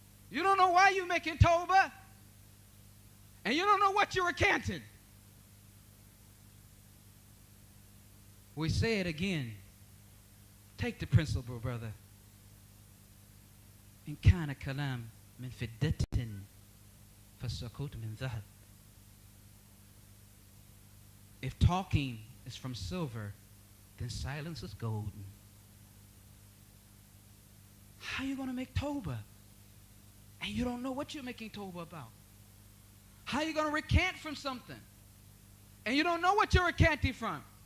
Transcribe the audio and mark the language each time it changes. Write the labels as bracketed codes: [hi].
[en] You don't know why you're making Tawbah, and you don't know what you're recanting. We say it again. Take the principle, brother. [ar] إن كان كلام من فضة فالسكوت من ذهب. [en] If talking is from silver, then silence is golden. How are you going to make Tawbah? And you don't know what you're making Tawbah about. How are you going to recant from something? And you don't know what you're recanting from.